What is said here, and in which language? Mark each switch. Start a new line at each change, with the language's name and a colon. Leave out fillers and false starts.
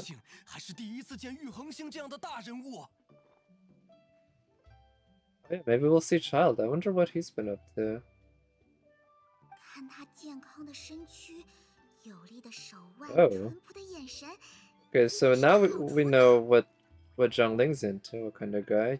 Chinese: 姓还是第一次见玉恒星这样的大人物。
English: Yeah, maybe we'll see Child. I wonder what he's been up to.
Chinese: 看他健康的身躯，有力的手腕， Oh. 淳朴的眼神。
English: Okay, so now we know what Zhongling's into, what kind of guy.